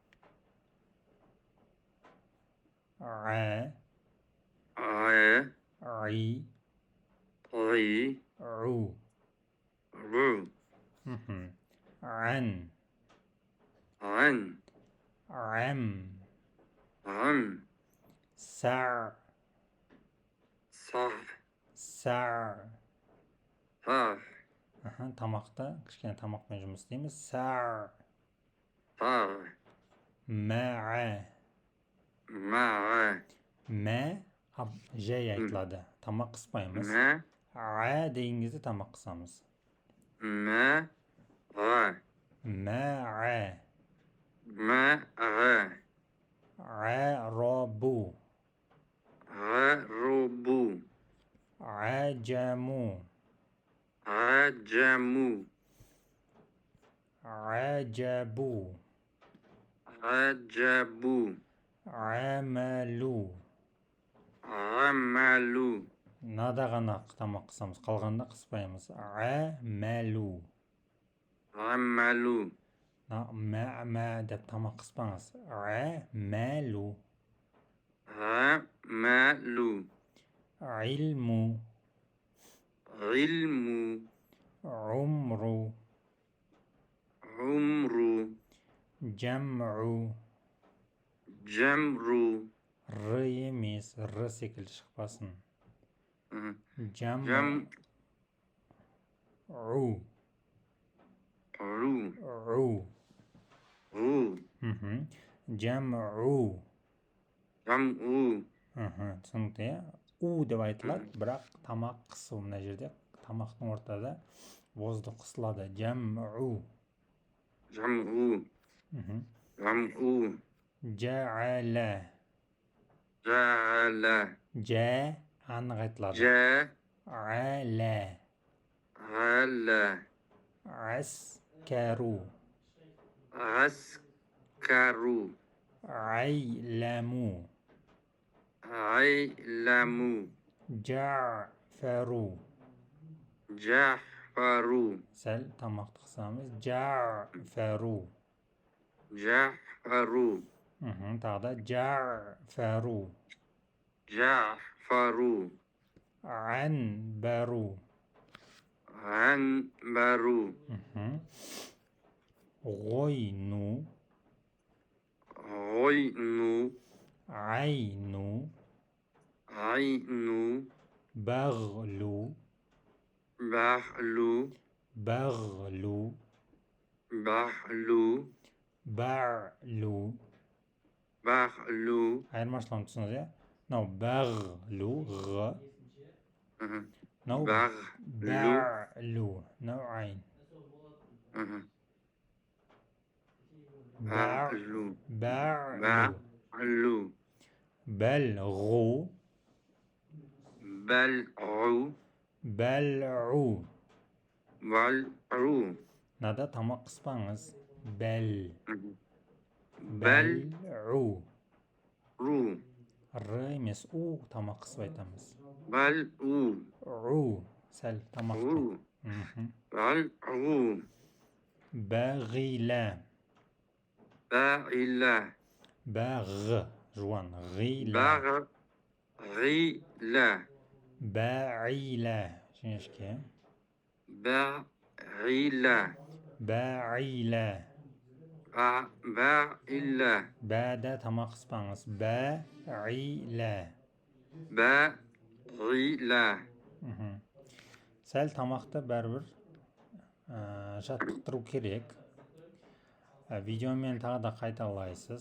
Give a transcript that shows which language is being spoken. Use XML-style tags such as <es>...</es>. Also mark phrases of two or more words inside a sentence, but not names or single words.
<kk>Ay. Ай. Ay. Ру. Ru. Ан. An. Ам. Am. Сар. Saf. Сар. Saf. Тамақты кішкене тамақпен жұмыс істейміз. Сар. Sar. Мә. Ma. Мә жай айтылады. Тамақ қыспаймыз. Ma. Деген кезде тамақ қысамыз. Ma. Мә. Ma. Робу. Rubu. Аджаму. Ajamu. Ajabu. Ajabu. Amalu. Amalu. Нада ғана тамақ қысамыз, қалғанда қыспаймыз. Амәлу. Amalu. Мә деп тамақ қыспаңыз. Амәлу. Amalu. Илму. Ilmu. Умру. Umru. Jam'u. Jamru. Р емес, Р секілді шықпасын. Jam'u. Jamru. Ru. Ru. Jam'u. Jam'u. Түсінікті, иә? У деп айтылады, бірақ тамақ қысу. Мына жерде тамақтың ортада бозды қысылады. Jam'u. Jam'u. Jam'u. Ja'ala. Ja'ala. Ja анық айтылады. Ала. Ja'ala. Аскару. Askaru. Айламу. Ailamu. Ja'фару. Ja'faru. Сәл тамақты қысамыз. Ja'фару. Ja'faru. Тағы да Ja'фару. Ja'faru. Анбару. Anbaru. Ғойну. Ghoynu. Айну. Aynu. Бағлу. Bahlu. Бағлу. Bahlu. Барлу. Bahlu. Айырмашылығын түсініңіз, иә? Мынау бағлу, ғ. Мынау Bahlu. барлу. Мынау айн. Bahlu. Барлу. Bahlu. Бәлғу. Bal'u. Бәлғу. Bal'u. Мынада тамақ қыспаңыз. Бәл. Bal'u. Ru. Р емес, у тамақ қысып айтамыз. Bal'u. У. Сәл тамақты. Ru. Bal'u. Бағила. Ba'ila. Бағ. Жуан. Ғила. Baghila. Бәғила. Жіңішке. Ba'ila. Бәғила. Ba'ila. Бәді тамақ қыспаңыз. Бәғила. Ba'ila. Сәл тамақты бәрібір жаттықтыру керек. Видеомен тағы да қайталайсыз.</kk>